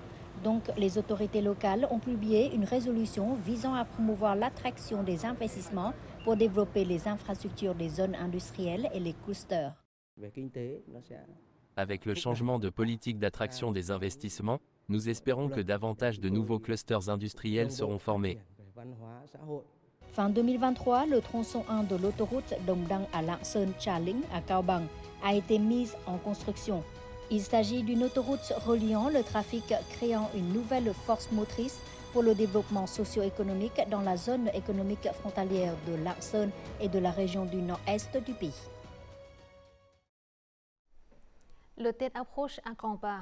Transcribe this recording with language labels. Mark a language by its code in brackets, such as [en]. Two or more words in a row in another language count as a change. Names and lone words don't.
[fr] Donc, les autorités locales ont publié une résolution visant à promouvoir l'attraction des investissements pour développer les infrastructures des zones industrielles et les clusters. Avec le changement de politique d'attraction des investissements, nous espérons que davantage de nouveaux clusters industriels seront formés. Fin 2023, le tronçon 1 de l'autoroute Đồng Đăng à Lạng Sơn - Trà Linh à Cao Bằng a été mise en construction. Il s'agit d'une autoroute reliant le trafic, créant une nouvelle force motrice pour le développement socio-économique dans la zone économique frontalière de Lạng Sơn et de la région du nord-est du pays. Le Tết approche à grands pas.